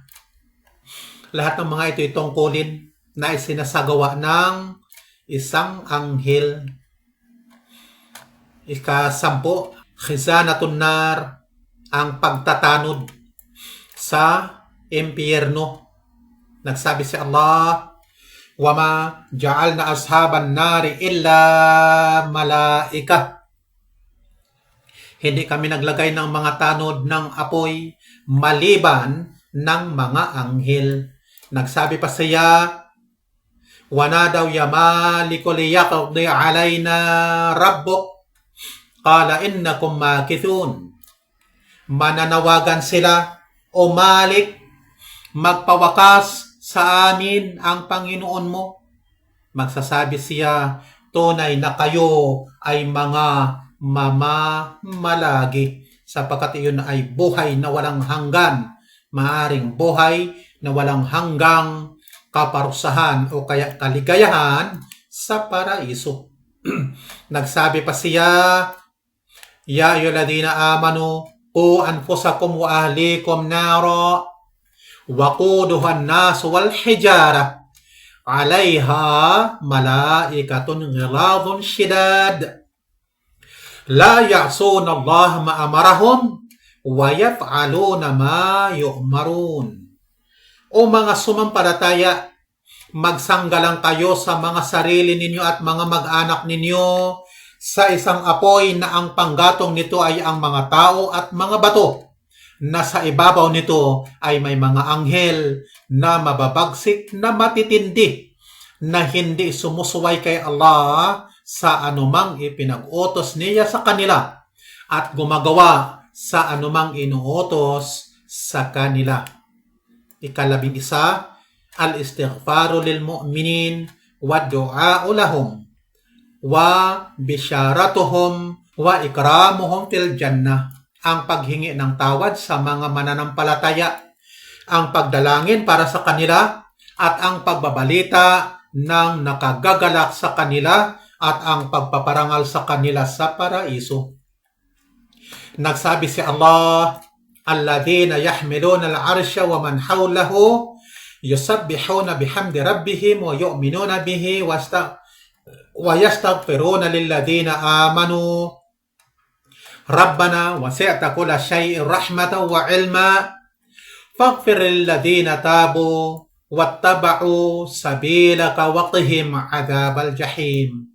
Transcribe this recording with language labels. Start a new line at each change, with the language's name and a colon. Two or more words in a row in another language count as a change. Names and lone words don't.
Filipino: Lahat ng mga ito'y tungkulin na isinasagawa ng isang anghel. Ika-10,
Arabic: خزنة النار,
Filipino: ang pagtatanod sa impyerno. Nagsabi si Allah,
Arabic: "وما جعلنا أصحاب النار إلا ملائكة."
Filipino: Hindi kami naglagay ng mga tanod ng apoy maliban ng mga anghel. Nagsabi pa siya,
Arabic: "ونادوا يا مالك ليقض علينا ربك." قال إنكم ماكثون.
Filipino: Mananawagan sila, "O Malik, magpawakas sa amin ang Panginoon mo." Magsasabi siya, "Tunay na kayo ay mga mamamalagi, sapagkat iyon ay buhay na walang hanggan, maaring buhay na walang hanggang kaparusahan o kaya kaligayahan sa paraiso." Nagsabi pa siya,
Arabic: "يا أيها الذين آمنوا قوا أنفسكم وأهليكم نارا وقودها الناس والحجارة عليها ملائكة غلاظ شداد لا يعصون الله ما أمرهم ويفعلون ما يؤمرون."
Filipino: O mga sumampalataya, magsanggalang kayo sa mga sarili ninyo at mga mag-anak ninyo sa isang apoy na ang panggatong nito ay ang mga tao at mga bato, na sa ibabaw nito ay may mga anghel na mababagsik na matitindi, na hindi sumusuway kay Allah sa anumang ipinag-utos niya sa kanila at gumagawa sa anumang inuutos sa kanila. 11,
Arabic: الاستغفار للمؤمنين والدعاء لهم وبشارتهم وإكرامهم في الجنة.
Filipino: Ang paghingi ng tawad sa mga mananampalataya, ang pagdalangin para sa kanila, at ang pagbabalita ng nakagagalak sa kanila at ang pagpaparangal sa kanila sa paraiso. Nagsabi si Allah,
Arabic: "الذين يحملون العرش ومن حوله يسبحون بحمد ربهم ويؤمنون به ويستغفرون للذين آمنوا ربنا وسعت كل شيء رحمة وعلما فاغفر للذين تابوا واتبعوا سبيلك وقهم عذاب الجحيم.